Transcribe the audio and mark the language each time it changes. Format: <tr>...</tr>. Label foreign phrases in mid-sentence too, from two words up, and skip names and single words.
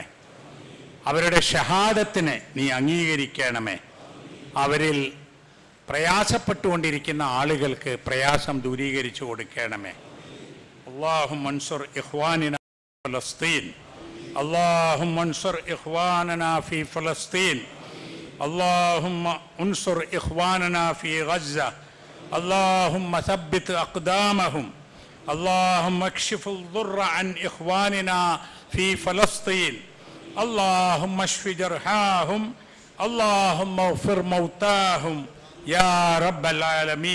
<ml>അവരുടെ ഷഹാദത്തിനെ നീ അംഗീകരിക്കണമേ. അവരിൽ പ്രയാസപ്പെട്ടുകൊണ്ടിരിക്കുന്ന ആളുകൾക്ക് പ്രയാസം ദൂരീകരിച്ചു കൊടുക്കണമേ.</ml> <ar>اللهم انصر إخواننا فلسطين. اللهم انصر إخواننا في فلسطين. اللهم انصر إخواننا في غزة. اللهم ثبت أقدامهم. اللهم اكشف الضر عن إخواننا في فلسطين. اللهم اشف جرحاهم. اللهم اغفر موتاهم يا رب العالمين.</ar>